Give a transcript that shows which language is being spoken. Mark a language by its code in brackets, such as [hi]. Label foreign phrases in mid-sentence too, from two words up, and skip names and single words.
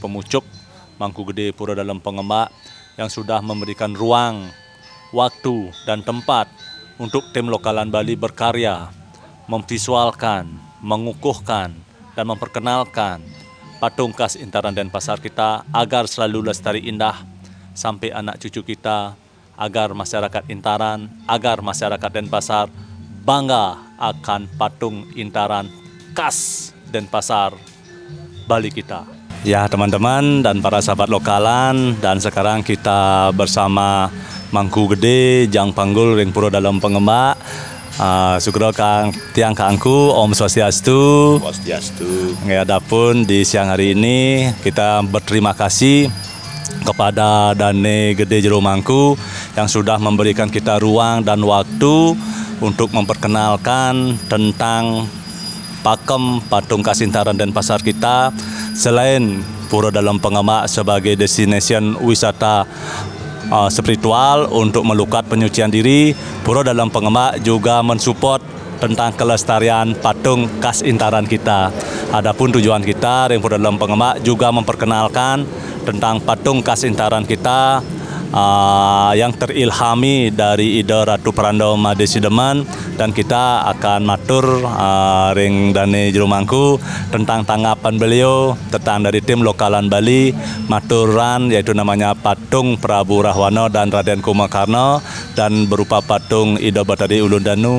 [id] Pemucuk, Mangku Gede Pura Dalam Pengembak yang sudah memberikan ruang, waktu dan tempat untuk tim Lokalan Bali berkarya, memvisualkan, mengukuhkan dan memperkenalkan patung khas Intaran Denpasar kita agar selalu lestari indah sampai anak cucu kita, agar masyarakat Intaran, agar masyarakat Denpasar bangga akan patung Intaran khas Denpasar Bali kita. Ya teman-teman dan para sahabat lokalan, dan sekarang kita bersama Mangku Gede Jang Panggul ring Pura Dalam Pengembak. [ban] Sugro Kang Tiang Kangku, Om Swastiastu. Swastiastu. [id] Adapun di siang hari ini kita berterima kasih kepada Dane Gede Jero Mangku yang sudah memberikan kita ruang dan waktu untuk memperkenalkan tentang pakem patung khas Intaran Denpasar kita. Selain Pura Dalam Pengembak sebagai destination wisata spiritual untuk melukat penyucian diri, Pura Dalam Pengembak juga mensupport tentang kelestarian patung khas Intaran kita. Adapun tujuan kita ring Pura Dalam Pengembak juga memperkenalkan tentang patung khas Intaran kita yang terilhami dari Ida Ratu Prando Made Sideman, dan kita akan [ban] matur ring [id] Dane Jero Mangku tentang tanggapan beliau tentang dari tim Lokalan Bali maturan, yaitu namanya patung Prabu Rahwana dan Raden Kumbakarna dan berupa patung Ida Batari Ulun Danu.